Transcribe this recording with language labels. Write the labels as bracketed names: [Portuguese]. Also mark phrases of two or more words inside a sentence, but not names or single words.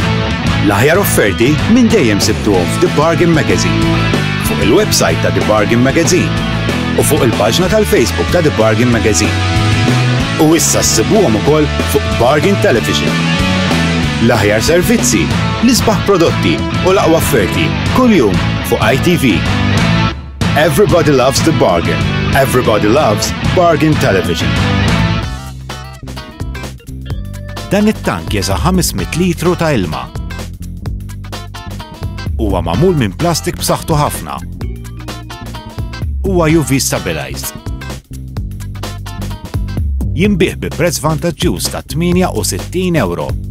[Maltese] L-aħjar offerti minn dejjem sibtuhom f'The Bargain Magazine, fuq il-website ta' The Bargain Magazine u fuq il-paġna tal-Facebook ta' The Bargain Magazine. U issa ssibuhom ukoll fuq Bargain Television. L-aħjar servizzi, l-isbaħ prodotti u l-aqwa offerti kuljum fuq ITV. [English] Everybody loves The Bargain. Everybody loves Bargain Television. [Maltese] Dan it-tank jesa 500 litru ta' ilma. Huwa magħmul minn plastik b'saħħtu ħafna. Huwa [English] UV stabilized. [Maltese] Jinbih bi prezz vantaġġjuż ta' €68.